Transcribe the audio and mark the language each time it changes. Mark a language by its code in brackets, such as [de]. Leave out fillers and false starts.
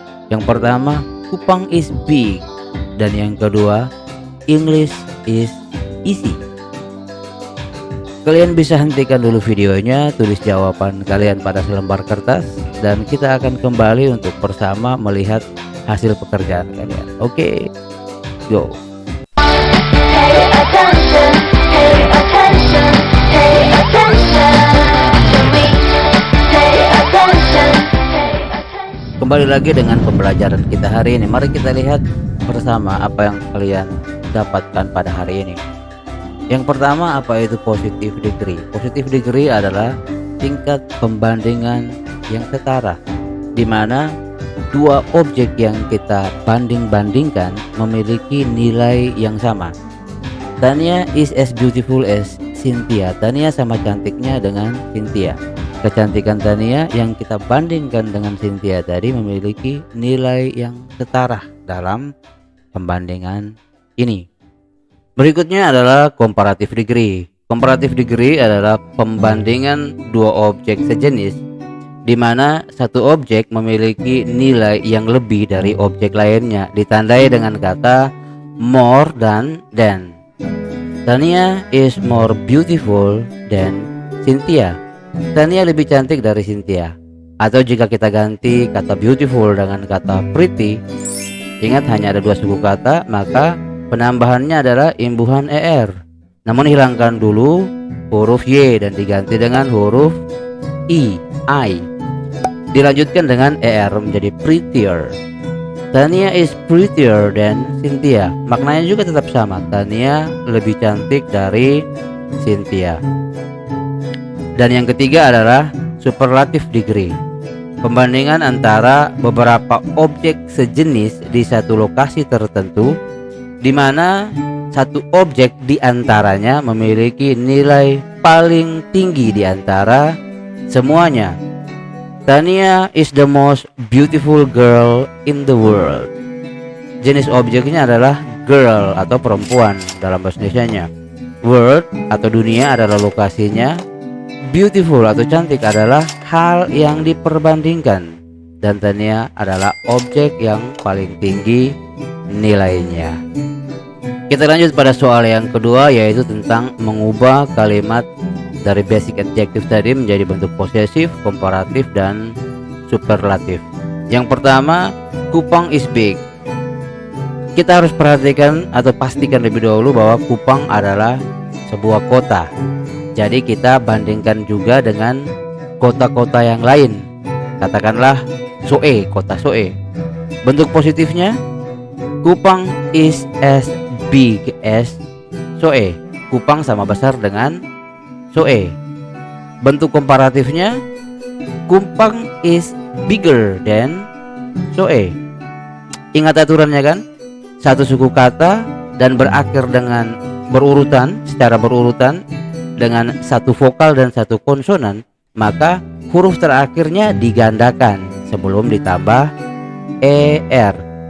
[id] Yang pertama, [en] Kupang is big, [id] dan yang kedua, [en] English is easy. [id] Kalian bisa hentikan dulu videonya, tulis jawaban kalian pada selembar kertas, dan kita akan kembali untuk bersama melihat hasil pekerjaan kalian. [en] Oke, go. Pay attention, pay attention, pay attention to me. Pay attention, pay attention. [id] Kembali lagi dengan pembelajaran kita hari ini. Mari kita lihat bersama apa yang kalian dapatkan pada hari ini. Yang pertama, apa itu positive degree? Positive degree adalah tingkat pembandingan yang setara, di mana dua objek yang kita banding-bandingkan memiliki nilai yang sama. [en] Tania is as beautiful as Cynthia. [id] Tania sama cantiknya dengan Cynthia. Kecantikan Tania yang kita bandingkan dengan Cynthia tadi memiliki nilai yang setara dalam pembandingan ini. Berikutnya adalah comparative degree. Comparative degree adalah pembandingan dua objek sejenis, di mana satu objek memiliki nilai yang lebih dari objek lainnya, ditandai dengan kata more than. [en] Tania is more beautiful than Cynthia. [id] Tania lebih cantik dari Cynthia. Atau jika kita ganti kata beautiful dengan kata pretty, ingat hanya ada dua suku kata, maka penambahannya adalah imbuhan ER. Namun hilangkan dulu huruf Y dan diganti dengan huruf I. Dilanjutkan dengan ER menjadi prettier. [en] Tania is prettier than Cynthia. [id] Maknanya juga tetap sama. Tania lebih cantik dari Cynthia. Dan yang ketiga adalah superlative degree. Pembandingan antara beberapa objek sejenis di satu lokasi tertentu, di mana satu objek di antaranya memiliki nilai paling tinggi di antara semuanya. [en] Tania is the most beautiful girl in the world. [id] Jenis objeknya adalah girl atau perempuan dalam bahasa Indonesianya. World atau dunia adalah lokasinya. Beautiful atau cantik adalah hal yang diperbandingkan. Dan Tania adalah objek yang paling tinggi nilainya. Kita lanjut pada soal yang kedua, yaitu tentang mengubah kalimat dari basic adjective tadi menjadi bentuk posesif, komparatif, dan superlatif. Yang pertama, [en] Kupang is big. [id] kita harus perhatikan atau pastikan lebih dahulu bahwa Kupang adalah sebuah kota. Jadi kita bandingkan juga dengan kota-kota yang lain. Katakanlah Soe, kota Soe. Bentuk positifnya, [en] Kupang is as big as Soe. [id] Kupang sama besar dengan Soe. Bentuk komparatifnya, [en] Kupang is bigger than Soe. [id] Ingat aturannya kan? Satu suku kata dan berakhir dengan secara berurutan dengan satu vokal dan satu konsonan, maka huruf terakhirnya digandakan sebelum ditambah er.